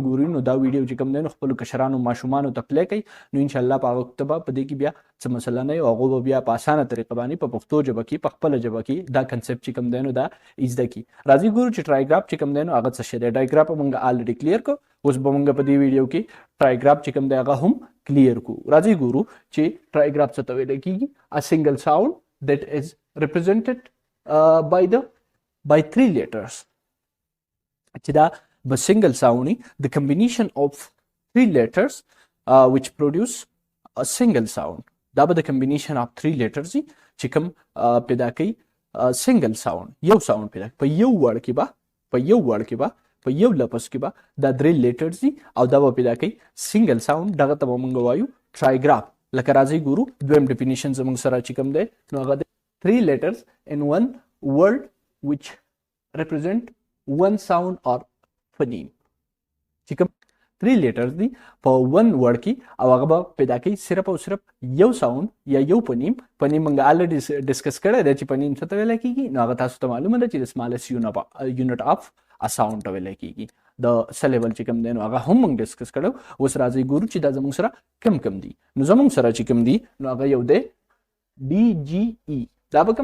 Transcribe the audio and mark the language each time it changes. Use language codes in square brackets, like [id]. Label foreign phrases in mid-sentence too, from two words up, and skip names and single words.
[ps] ګوري نو دا ویډیو چې کوم دی نو خپلو کشرانو ماشومانو ته پلی کوي نو انشاءالله په هغه وخت به په دې کې بیا څه مسله نه وي او هغوی به بیا په اسانه طریقه باندې په پښتو ژبه کې په خپله ژبه کې دا کنسپټ چې کوم دی نو دا زده کړي راځئ ګورو چې ټرایګراف چې کوم دی نو هغه څه شی دی ډایګراف موږ [en] already clear [ps] کړو اوس به موږ په دې ویډیو کې ټرایګراف چې کوم دی هغه هم کلیر کړو راځئ ګورو چې ټرایګراف څه ته ویلی کېږي [en] a single sound that is represented by three letters [ps] چې دا به [en] single sound the combination of three letters which produce a single sound [ps] دا به [en] the combination of three letters [ps] چې کوم پیدا کوي [en] single sound [ps] یو sound پیدا په یو word کې به په یو لفظ کې به دا درې لیټرز دي او دا به پیدا کوي [en] single sound [ps] دغه ته به موږ وایو ټرایګراف لکه راځئ ګورو دویم ډیفینیشن زموږ سره چې کوم دی نو هغه دی [en] 3 letters in one word which represent one sound or phoneme [ps] چې کوم 3 letters دي په [en] one word [ps] کې او هغه به پیدا کوي صرف او صرف یو ساوند یا یو پنیم موږ [en] already discuss [ps] کړی دی چې پنیم څه ته ویلی کېږي نو هغه تاسو ته معلومه ده چې د [en] smallest unit of a sound [ps] ته ویلی کېږي د سلیبل چې کوم دی نو هغه هم موږ ډسکس کړو اوس راځئ ګورو چې دا زموږ سره کم دي نو زموږ سره چې کوم دي نو هغه یو دی ډي جي ای دا به